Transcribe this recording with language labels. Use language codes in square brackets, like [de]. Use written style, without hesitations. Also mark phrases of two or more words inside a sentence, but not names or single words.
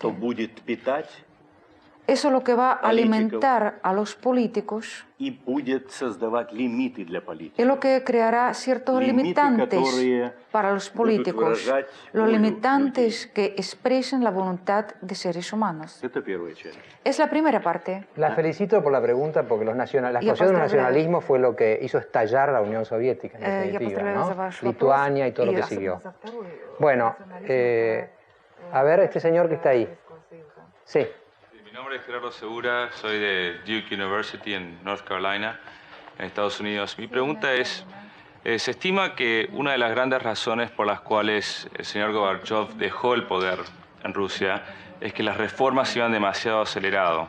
[ru] что будет питать [es] Eso es lo que va a alimentar a los políticos [ru] и будет создавать лимиты для политики. [es] es lo que creará ciertos limitantes para los políticos, los limitantes que expresen la voluntad de seres humanos. [ru] Это первая часть. [es] Es la primera parte. La felicito por la pregunta porque la explosión de los [ru] поздравляю. [es] nacionalismos fue lo que hizo estallar la Unión Soviética, en [ru] Я [es] definitiva, [ru] поздравляю за [es] ¿no? [ru] ваш [es] Lituania y [ru] вопрос. [es] todo lo que [ru] особенно [es] siguió. [ru] за второй. [es] Bueno, a ver, este señor que está ahí. Sí. Mi nombre es Gerardo Segura, soy de Duke University en North Carolina, en Estados Unidos. Mi pregunta es, se estima que una de las grandes razones por las cuales el señor Gorbachev dejó el poder en Rusia es que las reformas iban demasiado acelerado.